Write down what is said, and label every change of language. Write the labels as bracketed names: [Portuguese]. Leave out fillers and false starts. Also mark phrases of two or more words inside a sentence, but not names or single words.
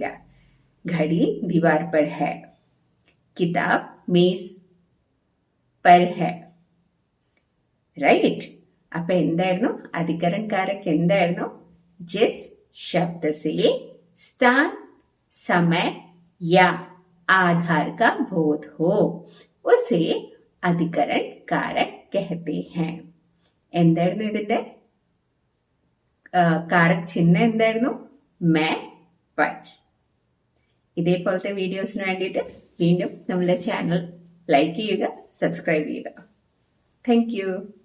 [Hindi] घड़ी दीवार पर है, किताब मेज़ पर है, റൈറ്റ്. [Malayalam] അപ്പൊ എന്തായിരുന്നു [Hindi] अधिकरण कारक? [Malayalam] എന്തായിരുന്നു? [Hindi] जिस शब्द से स्थान, समय या आधार का बोध हो उसे अधिकरण कारक कहते हैं. [Malayalam] എന്തായിരുന്നു ഇതിന്റെ കാരക് ചിഹ്നം? എന്തായിരുന്നു? [Hindi] में, पर. [Malayalam] ഇതേപോലത്തെ വീഡിയോസിന് വേണ്ടിയിട്ട് വീണ്ടും നമ്മുടെ ചാനൽ ലൈക്ക് ചെയ്യുക, സബ്സ്ക്രൈബ് ചെയ്യുക. [English] Thank you.